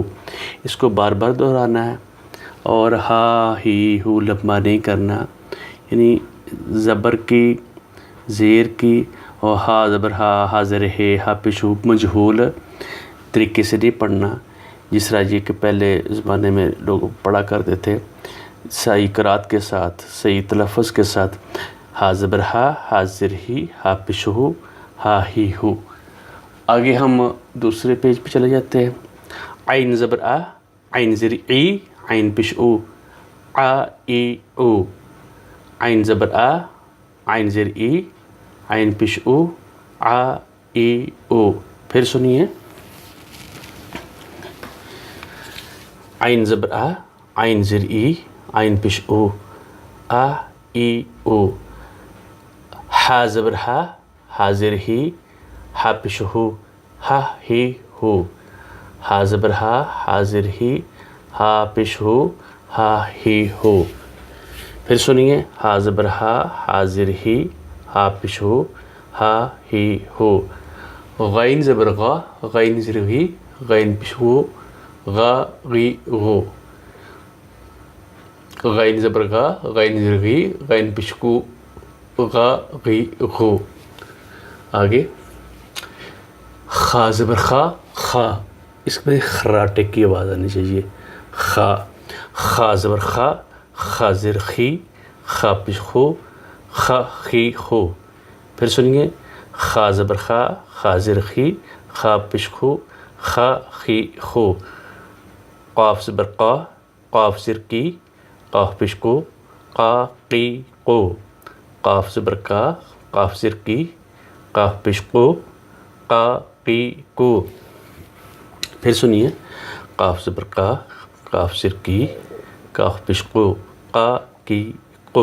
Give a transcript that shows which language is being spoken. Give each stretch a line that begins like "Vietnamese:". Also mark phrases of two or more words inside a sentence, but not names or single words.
Urdu: اس کو بار بار دہرانا ہے، اور ہا ہی ہو لمبا نہیں کرنا، یعنی زبر کی، زیر کی، اور ہا زبر ہا، ہا زر ہے، ہا پیش ہو مجہول طریقے سے نہیں پڑھنا، جس طرح یہ کہ پہلے زمانے میں لوگ پڑھا کرتے تھے صحیح قرات کے ساتھ، صحیح تلفظ کے ساتھ۔ ہا زبر ہا، ہا زر ہی، ہا پیش ہو، ہا ہی ہو۔ آگے ہم دوسرے پیج پہ چلے جاتے ہیں۔ عین زبر آ، عین زر ای، عین پیش او، آ ای او، عین زبر آ، عین زر ای، عین پیش او، آ ای او۔ پھر سنیے، عین زبر آ، عین زر ای، عین پیش او، آ ای او۔ ہا زبر ہا، ہا زر ہی، ہا پیش ہو، ہا ہی ہو، ہا زبر ہا، ہا زر ہی، ہا پیش ہو، ہا ہی ہو۔ پھر سنیے، ہا زبر ہا، ہا زر ہی، ہا پیش ہو، ہا ہی ہو۔ غین زبر غا، غین زر غی، غین پیش ہو، غا غی غو، غین زبر غا، غین زر غی، غین پیش ہو، غا غی غو۔ آگے خا زبر خا، خا، اس میں خراٹے کی آواز آنی چاہیے، خا، خا زبر خا، خا زر خی، خا پیش خو، خا خی خو۔ پھر سنیے، خا زبر خا، خا زر خی، خا پیش خو، خا خی خو۔ قاف زبر قا، قاف زر کی، قاف پیش کو، قا قی قو، قاف زبر کا، قاف زر کی، قاف پیش کو، قا قی کو۔ پھر سنیے، قاف زبر کا، قاف زر کی، قاف پیش کو، قا کی قو۔